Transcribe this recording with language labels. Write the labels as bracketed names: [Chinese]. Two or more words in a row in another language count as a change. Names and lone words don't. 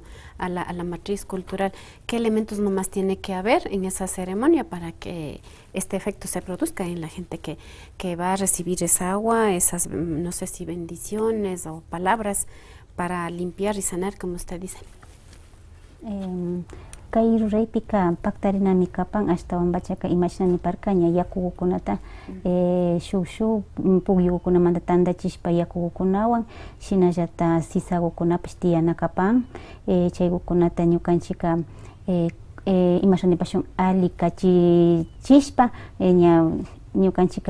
[Spanish] a la matriz cultural. qué elementos nomás tiene que haber en esa ceremonia para que este efecto se produzca en la gente que va a recibir esa agua, esas, no sé si bendiciones o palabras para limpiar y sanar, como usted dice? [Quechua] Kay ruraypika paktarinami kapan ashtawan bachaka imashnami parkaña yakukunata shuk pukyukunamanta tandachishpa yakukunawan shinallata sisakukunapish tiyana kapan chaykukunata ñukanchika imashanipash ali kachichishpa ñukanchika